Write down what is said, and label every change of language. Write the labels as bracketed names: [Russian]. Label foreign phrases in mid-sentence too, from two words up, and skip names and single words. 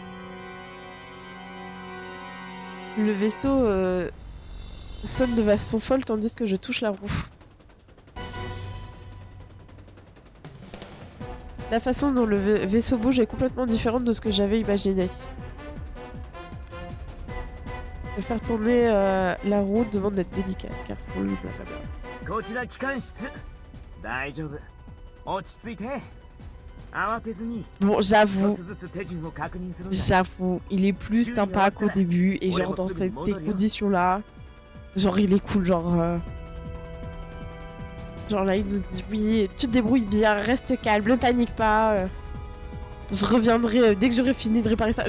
[French] Le vaisseau sonne de façon folle tandis que je touche la roue. La façon dont le vaisseau bouge est complètement différente de ce que j'avais imaginé. De faire tourner la roue demande d'être délicate, careful, blablabla. [Japanese] こちら機関室大丈夫落ち着いて慌てずに [French] Bon, [Japanese] 一 [French] j'avoue, [Japanese] つずつ手順を確認するんだ [French] j'avoue, il est plus sympa qu'au début, et genre dans ces conditions-là, genre il est cool, genre... Genre là, il nous dit, oui, tu te débrouilles bien, reste calme, ne panique pas. Je reviendrai dès que j'aurai fini de réparer ça.